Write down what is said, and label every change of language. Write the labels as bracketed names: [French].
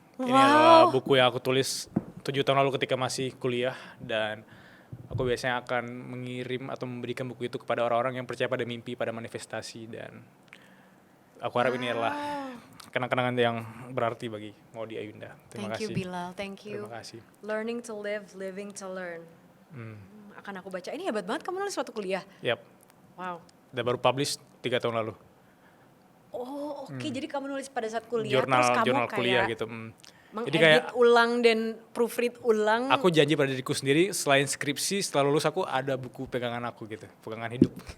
[Indonesian] Ini adalah buku yang aku tulis 7 tahun lalu ketika masih kuliah, dan aku biasanya akan mengirim atau memberikan buku itu kepada orang-orang yang percaya pada mimpi, pada manifestasi, dan aku harap ini adalah kenang-kenangan yang berarti bagi Maudy Ayunda. Terima kasih. [English] Thank you Bilal, thank you. [Indonesian] Terima kasih. [English] Learning to live, living to learn. [Indonesian] Akan aku baca. Ini hebat banget kamu nulis waktu kuliah. Yap. Wow. Dan baru publish 3 tahun lalu. Oh oke, jadi kamu nulis pada saat kuliah terus kamu Jurnal kayak kuliah gitu. Jadi mengedit kayak ulang dan proofread ulang. aku janji pada diriku sendiri, selain skripsi setelah lulus aku ada buku pegangan aku gitu, pegangan hidup.